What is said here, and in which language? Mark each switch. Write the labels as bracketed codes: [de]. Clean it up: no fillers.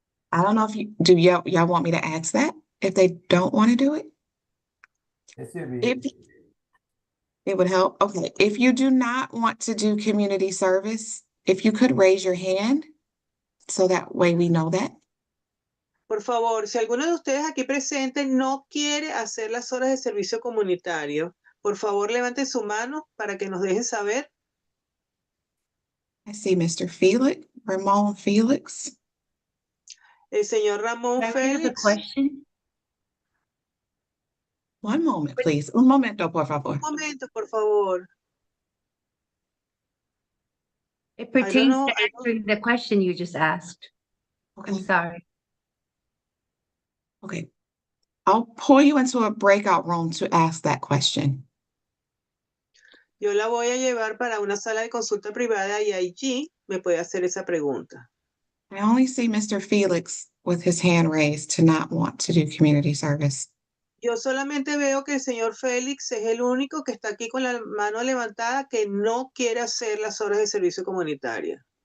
[en] I don't know if y'all want me to ask that if they don't want to do it? It should be. If it would help. Okay, if you do not want to do community service, if you could raise your hand so that way we know that. [es] Por favor, si alguno de ustedes aquí presentes no quiere hacer las horas de servicio comunitario, por favor levante su mano para que nos dejen saber. [en] I see Mr. Ramon Felix. [es] El señor Ramón Félix. [en] One moment, please. [es] Un momento, por favor. Un momento, por favor. [en] It pertains to answering the question you just asked. Okay. I'm sorry. Okay. I'll pull you into a breakout room to ask that question. [es] Yo la voy a llevar para una sala de consulta privada y allí me puede hacer esa pregunta. [en] I only see Mr. Felix with his hand raised to not want to do community service. [es] Yo solamente veo que el señor Félix es el único que está aquí con la mano levantada que no quiere hacer las horas de servicio comunitario.